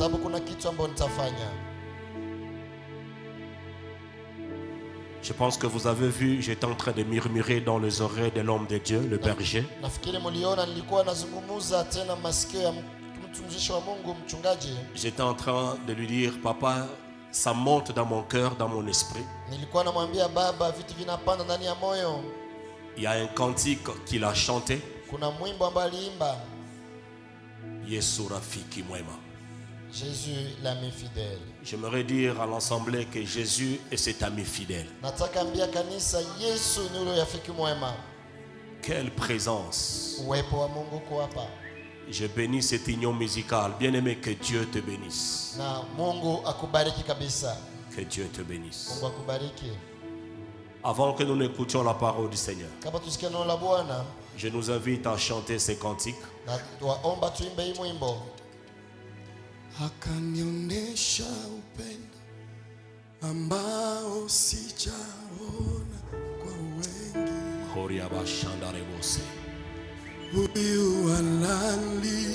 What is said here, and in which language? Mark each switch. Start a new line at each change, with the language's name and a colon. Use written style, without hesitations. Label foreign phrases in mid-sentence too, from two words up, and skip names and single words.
French: Je pense que vous avez vu, j'étais en train de murmurer dans les oreilles de l'homme de Dieu, le berger. J'étais en train de lui dire, papa, ça monte dans mon cœur, dans mon esprit. Il y a un cantique qu'il a chanté.
Swahili: Kuna mwimbo ambao aliimba. Yesu rafiki mwema.
French: Jésus l'ami fidèle. J'aimerais dire à l'assemblée que Jésus est cet ami fidèle.
Swahili: Nataka ambia kanisa Yesu ni yule rafiki mwema.
French: Quelle présence.
Swahili: Uwepo wa Mungu kwa hapa.
French: Je bénis cette union musicale. Bien-aimé, que Dieu te bénisse.
Swahili: Na Mungu akubariki kabisa.
French: Que Dieu te bénisse.
Swahili: Mungu akubariki.
French: Avant que nous n'écoutions la parole du Seigneur,
Swahili: Kama tusikie neno la Bwana,
French: je nous invite à chanter ces cantiques.
Swahili: na tuomba tuimbe hii mwimbo. Akanionyesha upendo ambao sijaona kwa wengi. Horia bashandare bose. Huyu halali,